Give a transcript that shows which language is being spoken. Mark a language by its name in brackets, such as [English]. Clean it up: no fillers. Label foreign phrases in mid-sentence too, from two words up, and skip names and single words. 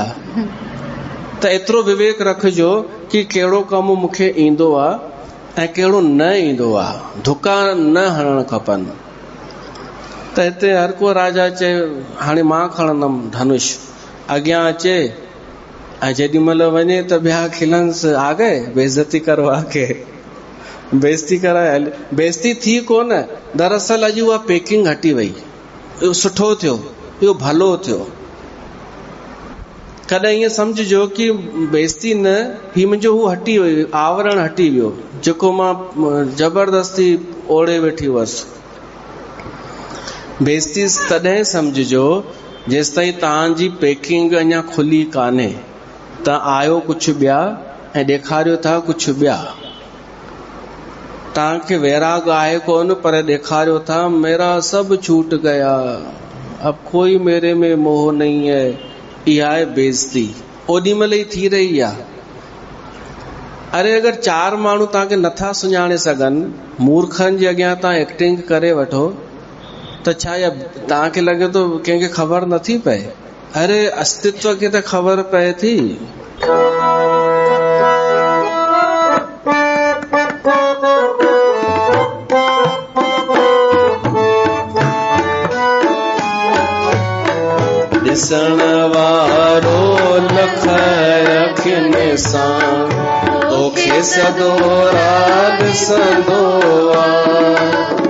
[Sindhi] त एतिरो विवेक रखिजो कि कहिड़ो कमु मूंखे ईंदो आहे ऐं कहिड़ो न ईंदो आहे। धुका न हणणु खपनि। त हिते हर को राजा चए हाणे मां खणंदमि धनुष, अॻियां अचे ऐं जेॾी महिल वञे त ॿिया खिलंसि, [Hindi] आ गए बेइज़ती करवा के। [Sindhi] बेइज़ती कराए, बेइज़ती थी कोन, दरअसल अॼु उहा पैकिंग हटी वई। इहो सुठो थियो, इहो भलो थियो। कॾहिं ईअं सम्झिजो कि बेइज़ती न, ही मुंहिंजो हू हटी वई, आवरण हटी वियो जेको मां ज़बरदस्ती ओढ़े वेठी हुअसि। बेइज़ती तॾहिं सम्झिजो जेसि ताईं तव्हांजी पैकिंग अञा खुली कान्हे। तव्हां आयो कुझु ॿिया ऐं ॾेखारियो था कुझु ॿिया। तव्हांखे वैराग आहे कोन, पर ॾेखारियो था [Hindi] मेरा सब छूट गया, अब कोई मेरे में मोह नहीं है। [Sindhi] इहा आहे बेइज़ती। ओॾी महिल ई थी रही आहे। अरे अगरि 4 माण्हू तव्हांखे नथा सुञाणे सघनि, मूर्खनि जे अॻियां तव्हां एक्टिंग करे वठो, त छा तव्हांखे लॻे थो कंहिंखे ख़बर नथी पए? अरे अस्तित्व खे त ख़बर पए थी। ॾिसण वारो लख अखियुनि सां तोखे सदो रात ॾिसंदो आहे।